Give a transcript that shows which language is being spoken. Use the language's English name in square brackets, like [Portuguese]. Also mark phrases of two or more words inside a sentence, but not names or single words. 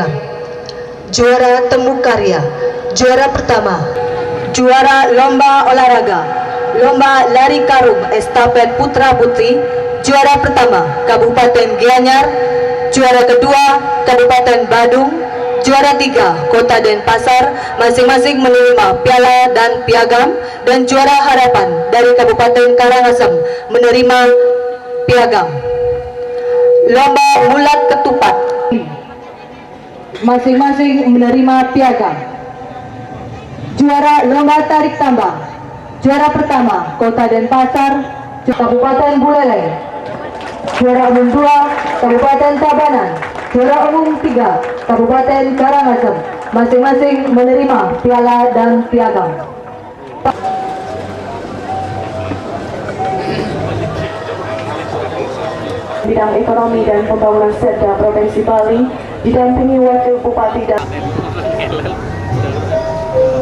[Indonesian] Juara Temu Karya, juara pertama, juara lomba olahraga, lomba lari karung estafet putra putri, juara pertama Kabupaten Gianyar, juara kedua Kabupaten Badung, juara 3 Kota Denpasar, masing-masing menerima piala dan piagam, dan juara harapan dari Kabupaten Karangasem menerima piagam. Lomba Mulat Ketupat, masing-masing menerima piagam. Juara lomba tarik tambang, juara pertama Kota Denpasar, Kabupaten Buleleng, juara umum 2 Kabupaten Tabanan, juara umum 3 Kabupaten Karangasem, masing-masing menerima piala dan piagam. Bidang Ekonomi dan Pembangunan Setda Provinsi Bali didampingi Wakil Bupati dan